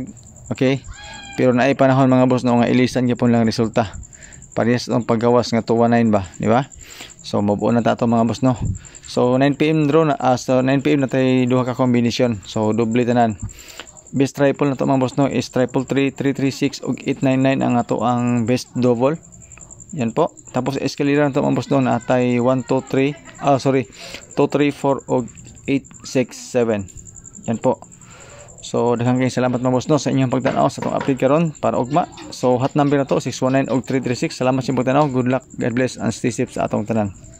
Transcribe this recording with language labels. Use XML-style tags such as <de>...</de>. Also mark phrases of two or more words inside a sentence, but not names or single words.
<ceb>Okay, pero naay panahon mga boss, no, nga ilisan gyapon lang resulta parehas ang paggawas nga 219 ba, di ba? So mabuo na tato mga boss, no. So 9 PM draw na, so 9 PM na tay duha ka combination. So double tanan.</ceb> <en>Best triple</en> <ceb>na to mga boss, no, is 333, 336 ug 899 ang ato ang</ceb> <en>best double.</en> <tl>Yan po.</tl> <ceb>Tapos escalator na to mga boss, no, na atay 123, 234 ug 867.</ceb> <tl>Yan po.</tl> <ceb>So daghang kayong salamat mga boss, no, sa inyong pagtanaw sa itong update karon para ugma. So</ceb> <en>hot number</en> <ceb>na to 619 og 336. Salamat sa pagtanaw.</ceb> <en>Good luck, God bless and stay safe</en> <ceb>sa atong tanan.</ceb>